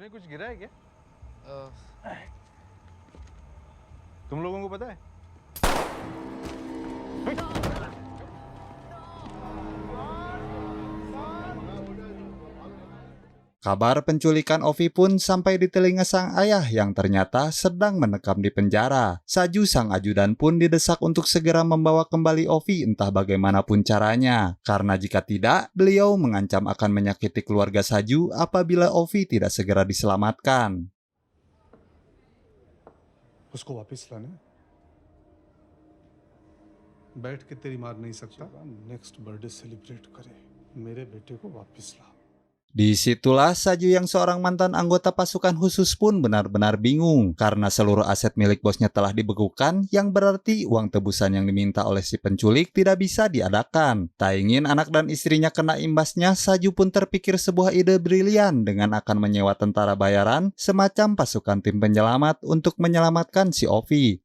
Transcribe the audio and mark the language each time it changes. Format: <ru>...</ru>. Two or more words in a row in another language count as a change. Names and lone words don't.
<id>Kabar penculikan Ovi pun sampai di telinga sang ayah yang ternyata sedang mendekam di penjara. Saju sang ajudan pun didesak untuk segera membawa kembali Ovi entah bagaimanapun caranya. Karena jika tidak, beliau mengancam akan menyakiti keluarga Saju apabila Ovi tidak segera diselamatkan.</id> <hi>उसको वापस लाना है बैठ के तेरी मार नहीं सकता</hi> <en>next birthday celebrate</en> <hi>करे मेरे बेटे को वापस ला.</hi> <id>Disitulah Saju yang seorang mantan anggota pasukan khusus pun benar-benar bingung karena seluruh aset milik bosnya telah dibekukan, yang berarti uang tebusan yang diminta oleh si penculik tidak bisa diadakan. Tak ingin anak dan istrinya kena imbasnya, Saju pun terpikir sebuah ide brilian dengan akan menyewa tentara bayaran semacam pasukan tim penyelamat untuk menyelamatkan si Ovi.</id>